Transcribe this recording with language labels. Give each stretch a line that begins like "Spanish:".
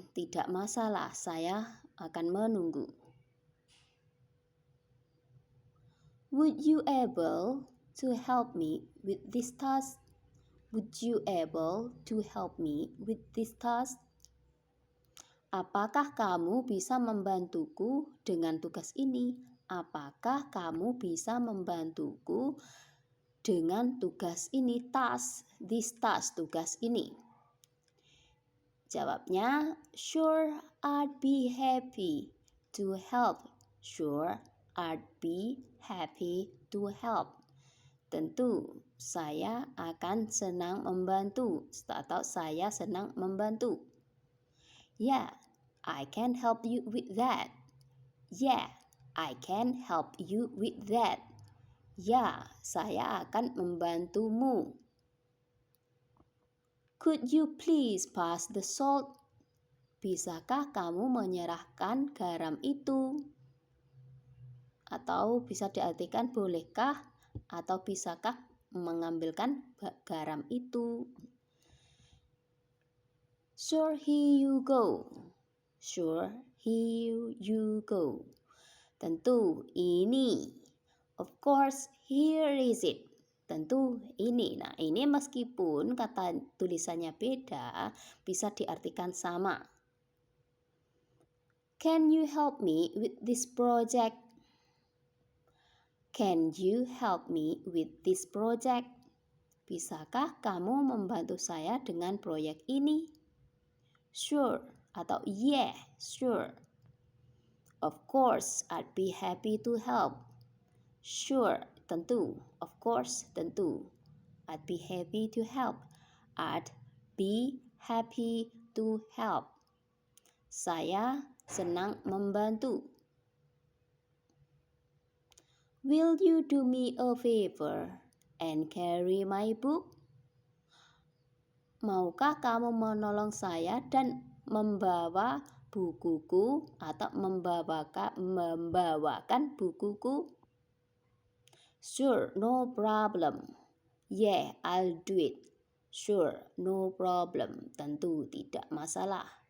Indonesian: Tidak masalah, saya akan menunggu.
English: Would you able to help me with this task? Would you able to help me with this task?
Indonesian: Apakah kamu bisa membantuku dengan tugas ini? Apakah kamu bisa membantuku dengan tugas ini?
English: Task, this task,
Indonesian: tugas ini. Jawabnya,
English: sure, I'd be happy to help. Sure, I'd be happy to help.
Indonesian: Tentu, saya akan senang membantu atau saya senang membantu.
English: Yeah, I can help you with that. Yeah, I can help you with that.
Indonesian: Ya, saya akan membantumu.
English: Could you please pass the salt?
Indonesian: Bisakah kamu menyerahkan garam itu? Atau bisa diartikan bolehkah atau bisakah mengambilkan garam itu?
English: Sure, here you go. Sure, here you go.
Indonesian: Tentu, ini.
English: Of course, here is it.
Indonesian: Tentu, ini. Nah, ini meskipun kata tulisannya beda, bisa diartikan sama.
English: Can you help me with this project? Can you help me with this project?
Indonesian: Bisakah kamu membantu saya dengan proyek ini?
English: Sure atau yeah, sure. Of course, I'd be happy to help. Sure, tentu. Of course, tentu. I'd be happy to help. I'd be happy to help.
Indonesian: Saya senang membantu.
English: Will you do me a favor and carry my book?
Indonesian: Maukah kamu menolong saya dan membawa bukuku atau membawakan bukuku?
English: Sure, no problem. Yeah, I'll do it. Sure, no problem.
Indonesian: Tentu tidak masalah.